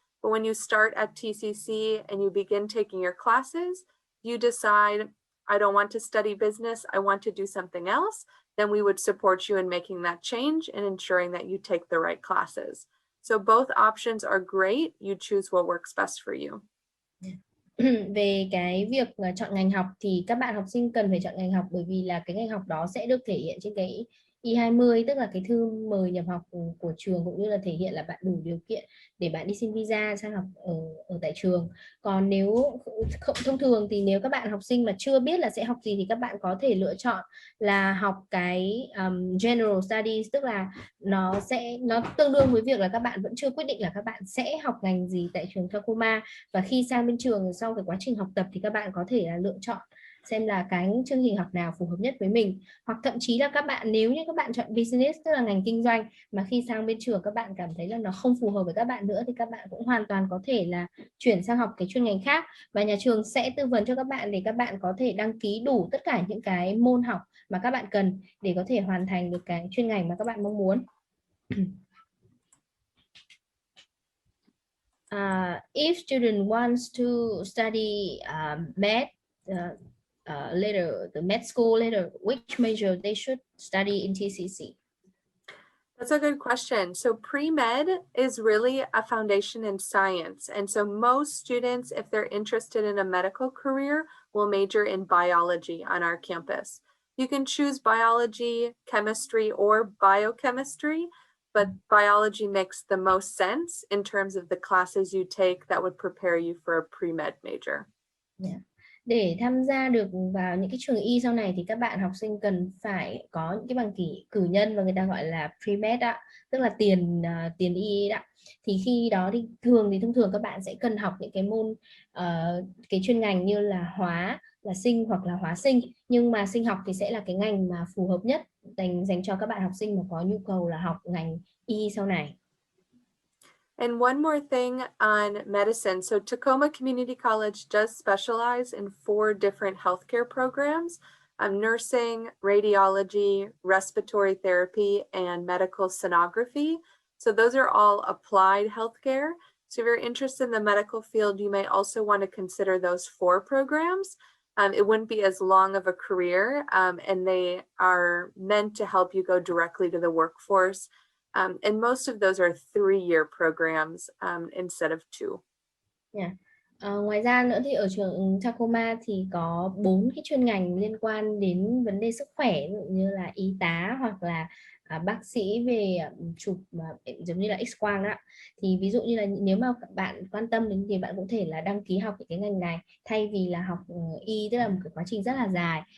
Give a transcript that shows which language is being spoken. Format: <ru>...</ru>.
<en>But when you start at TCC and you begin taking your classes, you decide, I don't want to study business, I want to do something else, then we would support you in making that change and ensuring that you take the right classes. So both options are great. You choose what works best for you.</en> <vi>Về cái việc chọn ngành học thì các bạn học sinh cần phải chọn ngành học bởi vì là cái ngành học đó sẽ được thể hiện trên cái I-20, tức là cái thư mời nhập học của trường, cũng như là thể hiện là bạn đủ điều kiện để bạn đi xin visa sang học ở tại trường. Còn nếu thông thường thì nếu các bạn học sinh mà chưa biết là sẽ học gì thì các bạn có thể lựa chọn là học cái general studies, tức là nó tương đương với việc là các bạn vẫn chưa quyết định là các bạn sẽ học ngành gì tại trường Tacoma, và khi sang bên trường sau cái quá trình học tập thì các bạn có thể là lựa chọn xem là cái chương trình học nào phù hợp nhất với mình. Hoặc thậm chí là các bạn, nếu như các bạn chọn business, tức là ngành kinh doanh, mà khi sang bên trường các bạn cảm thấy là nó không phù hợp với các bạn nữa thì các bạn cũng hoàn toàn có thể là chuyển sang học cái chuyên ngành khác, và nhà trường sẽ tư vấn cho các bạn để các bạn có thể đăng ký đủ tất cả những cái môn học mà các bạn cần để có thể hoàn thành được cái chuyên ngành mà các bạn mong muốn.</vi> <en>If student wants to study math later, the med school later, which major they should study in TCC? That's a good question. So pre-med is really a foundation in science. And so most students, if they're interested in a medical career, will major in biology on our campus. You can choose biology, chemistry, or biochemistry, but biology makes the most sense in terms of the classes you take that would prepare you for a pre-med major. Yeah.</en> <vi>Để tham gia được vào những cái trường y sau này thì các bạn học sinh cần phải có những cái bằng cử nhân, và người ta gọi là pre-med đó, tức là tiền y đó. Thì khi đó thì thông thường các bạn sẽ cần học những cái môn cái chuyên ngành như là hóa, là sinh hoặc là hóa sinh, nhưng mà sinh học thì sẽ là cái ngành mà phù hợp nhất dành cho các bạn học sinh mà có nhu cầu là học ngành y sau này.</vi> <en>And one more thing on medicine. So Tacoma Community College does specialize in 4 different healthcare programs: nursing, radiology, respiratory therapy, and medical sonography. So those are all applied healthcare. So if you're interested in the medical field, you may also want to consider those 4 programs. It wouldn't be as long of a career, and they are meant to help you go directly to the workforce. And most of those are 3-year programs instead of 2. Yeah.</en> <vi>Ngoài ra nữa thì ở trường Tacoma thì có 4 cái chuyên ngành liên quan đến vấn đề sức khỏe, ví dụ như là y tá hoặc là bác sĩ về chụp giống như là X-quang đó. Thì ví dụ như là nếu mà các bạn quan tâm đến thì bạn cũng thể là đăng ký học những cái ngành này thay vì là học y, tức là một cái quá trình rất là dài.</vi>